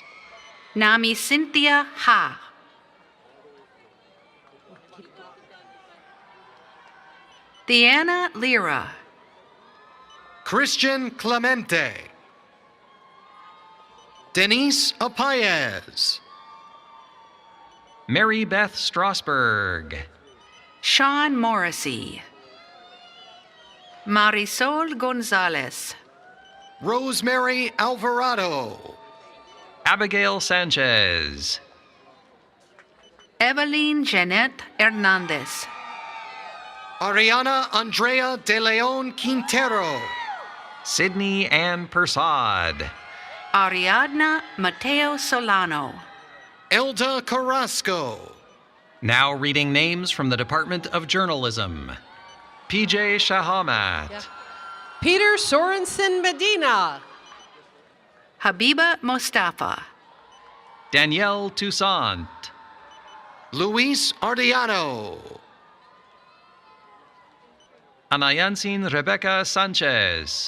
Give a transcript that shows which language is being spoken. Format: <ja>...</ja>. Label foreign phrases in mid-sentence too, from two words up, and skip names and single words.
<en>Nami Cynthia Ha. Deanna Lira. Christian Clemente. Denise Apayez. Mary Beth Strasberg. Sean Morrissey. Marisol Gonzalez. Rosemary Alvarado. Abigail Sanchez. Evelyn Jeanette Hernandez. Ariana Andrea De Leon Quintero. Sydney Ann Persad. Ariadna Mateo Solano. Elda Carrasco. Now reading names from the Department of Journalism. PJ Shahamat. Peter Sorensen Medina. Habiba Mostafa. Danielle Toussaint. Luis Ardiano. Anayansin Rebecca Sanchez.</en>